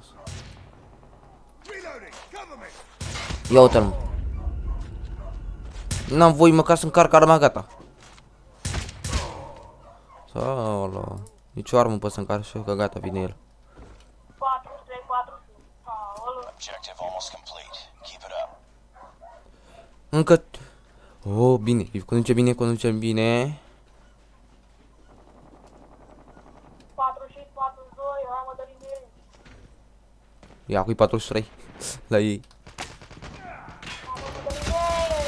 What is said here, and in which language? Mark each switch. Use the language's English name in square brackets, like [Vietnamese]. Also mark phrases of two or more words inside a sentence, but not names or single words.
[English] Reloading. Cover me. [Romanian] Ia uite-l, mă. N-am voie măcar să încarc arma gata. Solo. Nici o armă nu pot să încarc și eu, că gata, vine el. 4, 3, 4. Aolo. [English] Objective almost complete. Keep it up. [Romanian] Încă... oh, bine, conduce bine, conduce bine. 45, 42, hai mă dărim de el. Ia cu 43 la ei. Hai mă dărim de el.